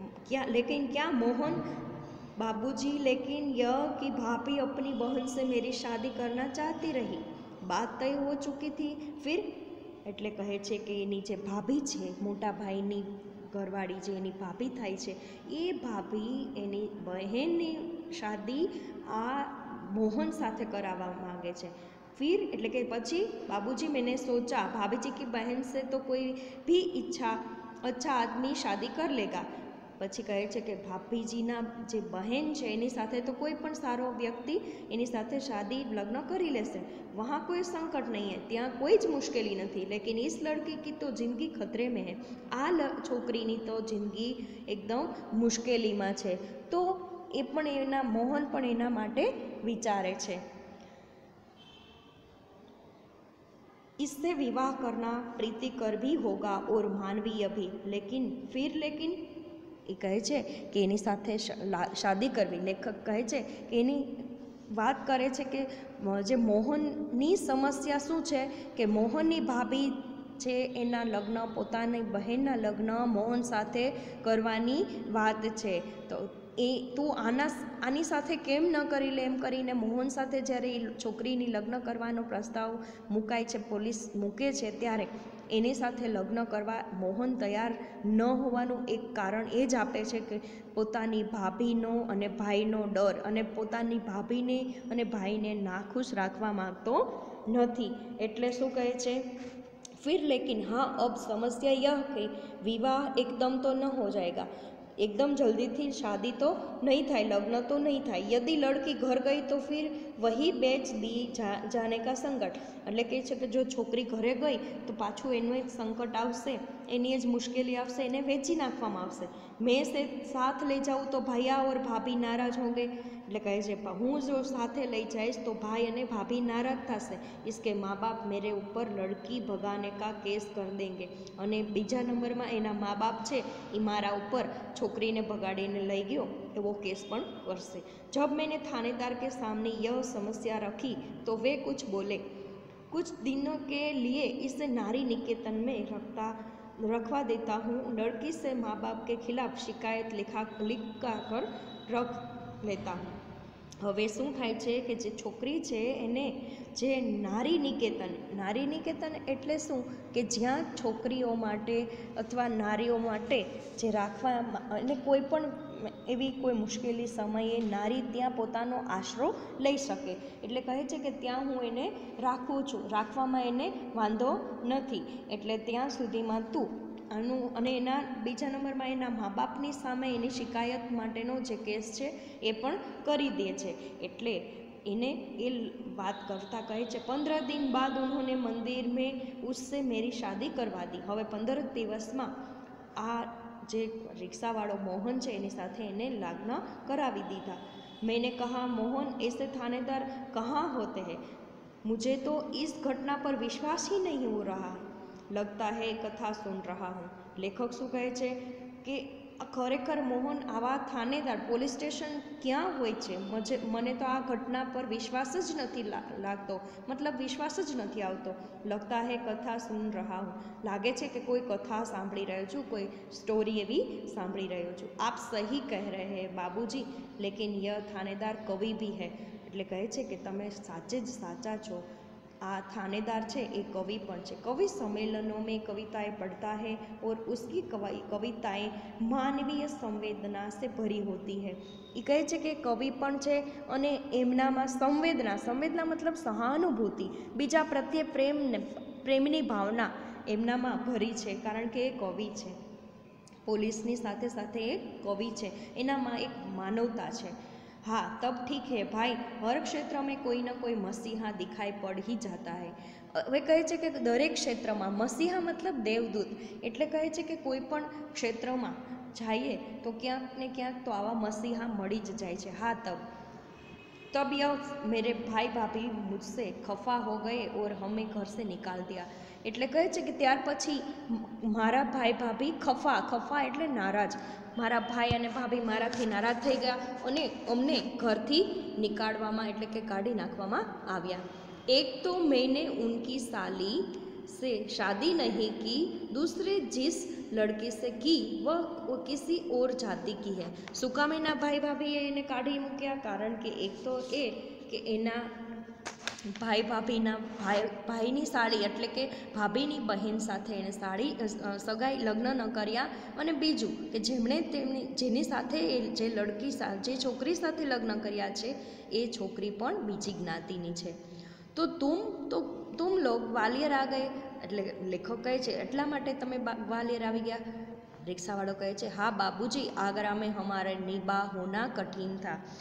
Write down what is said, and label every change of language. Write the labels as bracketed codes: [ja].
[hi] क्या मोहन बाबूजी लेकिन यह कि भाभी अपनी बहन से मेरी शादी करना चाहती रही, बात तय हो चुकी थी फिर [gu] એટલે કહે છે કે એની જે ભાભી છે મોટા ભાઈની ઘરવાળી જે એની ભાભી થાય છે એ ભાભી એની બહેનની શાદી આ મોહન સાથે કરાવવા માગે છે। [hi] फिर [gu] એટલે કે પછી [hi] बाबूजी मैंने सोचा भाभी की बहन से तो कोई भी अच्छा आदमी शादी कर लेगा। [gu] પછી કહે છે કે ભાભીજીના જે બહેન છે એની સાથે તો કોઈ પણ સારો વ્યક્તિ એની સાથે શાદી લગ્ન કરી લેશે। [hi] વहाँ કોઈ સંકટ નહીં હે, [gu] ત્યાં કોઈ જ મુશ્કેલી નથી। [hi] લેકિન इस लड़की की तो जिंदगी खतरे में है, [gu] આ છોકરીની તો જિંદગી એકદમ મુશ્કેલીમાં છે। તો એ પણ એના મોહન પણ એના માટે વિચારે છે। [hi] इससे विवाह करना प्रीतिकर भी होगा और मानवीय भी, लेकिन [gu] એ કહે છે કે એની સાથે શાદી કરવી। લેખક કહે છે કે એની વાત કરે છે કે જે મોહનની સમસ્યા શું છે કે મોહનની ભાભી છે એના લગ્ન પોતાની બહેનના લગ્ન મોહન સાથે કરવાની વાત છે। તો એ તું આની સાથે કેમ ન કરી લે એમ કરીને મોહન સાથે જ્યારે એ છોકરીની લગ્ન કરવાનો પ્રસ્તાવ મુકાય છે, પોલીસ મૂકે છે ત્યારે એની સાથે લગ્ન કરવા મોહન તૈયાર ન હોવાનું એક કારણ એ જ આપે છે કે પોતાની ભાભીનો અને ભાઈનો ડર અને પોતાની ભાભીને અને ભાઈને નાખુશ રાખવા માગતો નથી। એટલે શું કહે છે? [hi] फिर लेकिन हाँ अब समस्या यह कि विवाह एकदम तो न हो जाएगा, एकदम जल्दी थी शादी तो नहीं था, लग्न तो नहीं था। यदि लड़की घर गई तो फिर वही बेच दी जाने का संकट, [gu] એટલે કહે છે કે જો છોકરી ઘરે ગઈ તો પાછું એનું એક સંકટ આવશે, એની જ મુશ્કેલી આવશે, એને વેચી નાખવામાં આવશે। [hi] मैं से साथ ले जाऊँ तो भैया और भाभी नाराज होंगे, [gu] એટલે કહે છે હું જો સાથે લઈ જઈશ તો ભાઈ અને ભાભી નારાજ થશે। [hi] इसके माँ बाप मेरे ऊपर लड़की भगाने का केस कर देंगे, [gu] અને બીજા નંબરમાં એના મા બાપ છે એ મારા ઉપર છોકરીને ભગાડીને લઈ ગયો એવો કેસ પણ કરશે। [hi] जब मैंने थानेदार के सामने यह समस्या रखी तो वे कुछ बोले। कुछ दिनों के लिए इसे नारी निकेतन में रखवा देता हूँ, लड़की से माँ बाप के खिलाफ शिकायत लिखा कर रख लेता हूँ। [gu] હવે શું થાય છે કે જે છોકરી છે એને જે નારી નિકેતન એટલે શું કે જ્યાં છોકરીઓ માટે અથવા નારીઓ માટે જે રાખવા અને કોઈ પણ એવી કોઈ મુશ્કેલી સમયે નારી ત્યાં પોતાનો આશરો લઈ શકે. એટલે કહે છે કે ત્યાં હું એને રાખું છું, રાખવામાં એને વાંધો નથી. એટલે ત્યાં સુધીમાં તું અને એના બીજા નંબરમાં એના મા બાપની સામે એની શિકાયત માટેનો જે કેસ છે એ પણ કરી દે છે. એટલે એને એ વાત કરતાં કહે છે [hi] 15 दिन बाद उन्होंने मंदिर में उससे मेरी शादी करवा दी. [gu] હવે 15 દિવસમાં આ જે રિક્ષાવાળો મોહન છે એની સાથે એને લગ્ન કરાવી દીધા. [hi] मैंने कहा मोहन ऐसे थानेदार कहाँ होते हैं, मुझे तो इस घटना पर विश्वास ही नहीं हो रहा, लगता है कथा सुन रहा हूँ. [gu] લેખક શું કહે છે કે ખરેખર મોહન આવા થાનેદાર પોલીસ સ્ટેશન ક્યાં હોય છે, મને તો આ ઘટના પર વિશ્વાસ જ નથી લાગતો, મતલબ વિશ્વાસ જ નથી આવતો. [hi] લગતા હે કથા સુન રહા હું, [gu] લાગે છે કે કોઈ કથા સાંભળી રહ્યો છું, કોઈ સ્ટોરી એવી સાંભળી રહ્યો છું. [hi] આપ સહી કહે રહે હે બાબૂજી, લેકિન યહ થાનેદાર કવિ ભી હૈ. [gu] એટલે કહે છે કે તમે સાચે જ સાચા છો, आ थानेदार છે એ कवि પણ છે. [hi] कवि सम्मेलनों में कविताएं पढ़ता है और उसकी कविताएं मानवीय संवेदना से भरी होती है. [gu] એ કહે છે કે કવિ પણ છે અને એમનામાં સંવેદના મતલબ સહાનુભૂતિ, બીજા પ્રત્યે પ્રેમની ભાવના એમનામાં ભરી છે, કારણ કે એ કવિ છે. પોલીસની સાથે સાથે એક કવિ છે, એનામાં એક માનવતા છે. [hi] हाँ तब ठीक है भाई, हर क्षेत्र में कोई ना कोई मसीहा दिखाई पड़ ही जाता है. [gu] હવે કહે છે કે દરેક ક્ષેત્રમાં મસીહા મતલબ દેવદૂત, એટલે કહે છે કે કોઈ પણ ક્ષેત્રમાં જઈએ તો ક્યાંક ને ક્યાંક તો આવા મસીહા મળી જ જાય છે. [hi] હા तब यह मेरे भाई भाभी मुझसे खफा हो गए और हमें घर से निकाल दिया. [gu] એટલે કહે છે કે ત્યાર પછી મારા ભાઈ ભાભી ખફા એટલે નારાજ, મારા ભાઈ અને ભાભી મારાથી નારાજ થઈ ગયા અને અમને ઘરથી નિકાળવામાં એટલે કે કાઢી નાખવામાં આવ્યા. એક તો [hi] मैंने उनकी साली से शादी नहीं की, दूसरे जिस लड़की से की वह किसी और जाति की है. [gu] શું કામ એના ભાઈ ભાભીએ એને કાઢી મૂક્યા? કારણ કે એક તો એ કે એના ભાઈ ભાભીના ભાઈની સાળી એટલે કે ભાભીની બહેન સાથે એને સગાઈ લગ્ન ન કર્યા, અને બીજું કે જેની સાથે જે છોકરી સાથે લગ્ન કર્યા છે એ છોકરી પણ બીજી જ્ઞાતિની છે. [hi] તો તુમ લોગ ગ્વાલિયર આ ગયે, [gu] એટલે લેખક કહે છે એટલા માટે તમે ગ્વાલિયર આવી ગયા. रिक्शावाड़ो कहे छे [hi] हाँ बाबूजी, आगरा में हमारे निबा होना कठिन था.